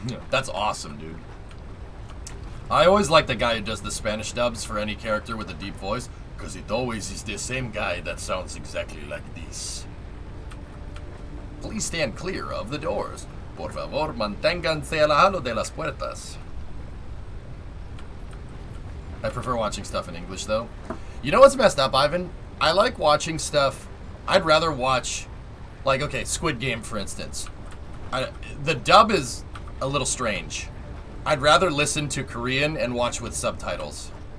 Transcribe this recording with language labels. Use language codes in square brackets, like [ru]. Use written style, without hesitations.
[en] That's awesome, dude. I always like the guy who does the Spanish dubs for any character with a deep voice, because it always is the same guy that sounds exactly like this. Please stand clear of the doors. [es] Por favor, manténganse alejado de las puertas. [en] I prefer watching stuff in English, though. You know what's messed up, Ivan? I like watching stuff. I'd rather watch, like, okay, Squid Game, for instance. The dub is a little strange. I'd rather listen to Korean and watch with subtitles.